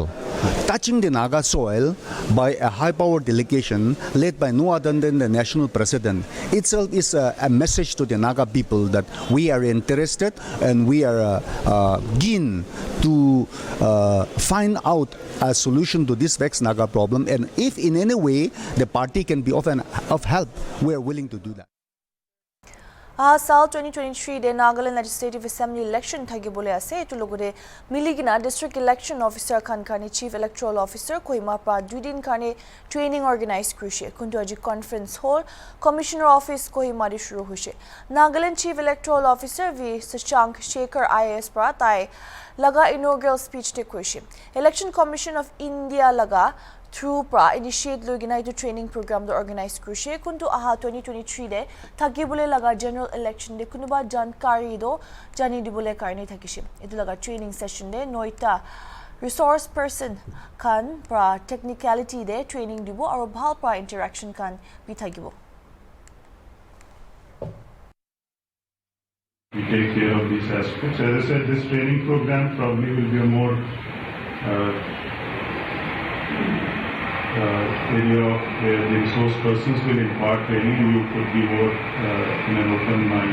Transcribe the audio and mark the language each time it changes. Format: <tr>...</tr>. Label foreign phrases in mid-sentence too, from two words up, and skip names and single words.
<en>Touching the Naga soil by a high-power delegation led by no other than the national president itself is a message to the Naga people that we are interested and we are keen to find out a solution to this vexed Naga problem. And if in any way the party can be of help, we are willing to do that.</en> <nag>Saal 2023 de Nagaland Legislative Assembly election thagi bole ase etu logore miligina</nag> <en>district election officer</en> <nag>kani</nag> <en>chief electoral officer</en> <nag>Kohima pra 2 din kane training organize krushe kuntu aji</nag> <en>conference hall commissioner office</en> <nag>Kohima ri shuru hoise Nagaland chief electoral officer V Sachank Shekhar IAS pra tai laga</nag> <en>inaugural speech</en> <nag>te krushe election commission of India laga through pra initiate logina to</nag> <en>training program</en> <nag>to organize krushe kuntu aha 2023 de thakibole laga</nag> <en>general election</en> <nag>de kunuba jankari do jani dibole karne thakishe etu laga</nag> <en>training session</en> <nag>de noita</nag> <en>resource person</en> <nag>kan pra technicality de training dibo aro bhal pra interaction kan bi thakibo.</nag> <en>We take care of these aspects. As I said, this training program probably will be a more area where the resource persons will impart training and you could be more in an open mind.</en>